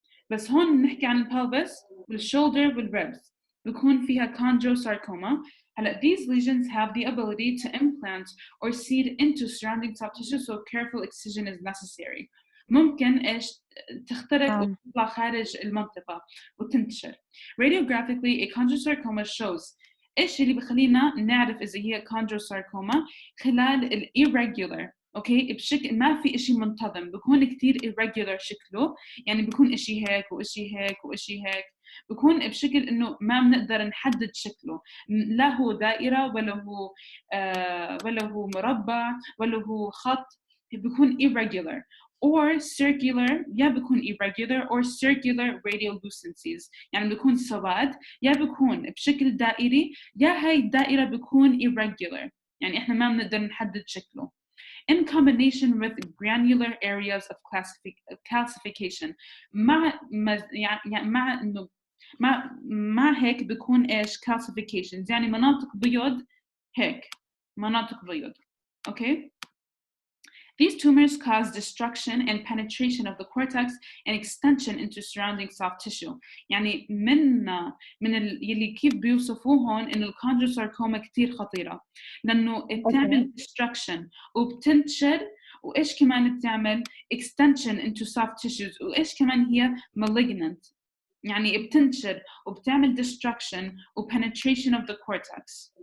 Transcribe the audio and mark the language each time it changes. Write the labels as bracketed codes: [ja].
[ar] بس هون بنحكي عن البلفس والشولدر والريبس بيكون فيها chondrosarcoma. هلا [en] these lesions have the ability to implant or seed into surrounding soft tissue, so careful excision is necessary. [ar] ممكن ايش تخترق وتطلع خارج المنطقه وتنتشر. [en] Radiographically a chondrosarcoma shows [ar] ايش اللي بخلينا نعرف اذا هي chondrosarcoma خلال irregular. اوكي بشكل ما في شيء منتظم، بيكون كثير irregular شكله، يعني بيكون شيء هيك وشيء هيك وشيء هيك، بيكون بشكل انه ما بنقدر نحدد شكله، لا هو دائره ولا هو مربع ولا هو خط، بيكون [en] irregular or circular. [ar] يا بيكون [en] irregular or circular radiolucencies، [ar] يعني بيكون سواد، يا بيكون بشكل دائري، يا هاي الدائرة بيكون irregular، يعني إحنا ما بنقدر نحدد شكله. [en] In combination with granular areas of calcification، [ar] مع إنه مع هيك بيكون إيش calcifications، يعني مناطق بيض هيك، مناطق بيض. [en] Okay. These tumors cause destruction and penetration of the cortex and extension into surrounding soft tissue. [ar] يعني من يلي كيف بيوصفوه هون إنه الكونجروساركوما كتير خطيرة، لأنه بتعمل destruction وبتنتشر، وإيش كمان بتعمل [en] extension into soft tissues، [ar] وإيش كمان هي malignant، يعني بتنتشر وبتعمل destruction و [en] penetration of the cortex.